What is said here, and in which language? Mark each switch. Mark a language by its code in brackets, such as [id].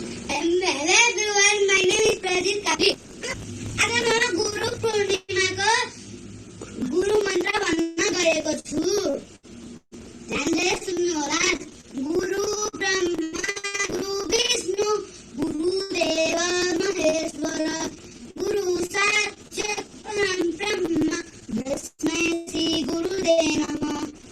[en] Hello everyone, my name is Pradeep Kapi. [ne] आज म गुरु पूर्णिमाको गुरु मन्त्र भन्न गएको छु। ध्यानले सुन्नु होला। [sa] गुरु ब्रह्मा गुरु विष्णु गुरु देव महेश्वर गुरु साक्षात् परम ब्रह्म तस्मै श्री गुरुदेव नमः।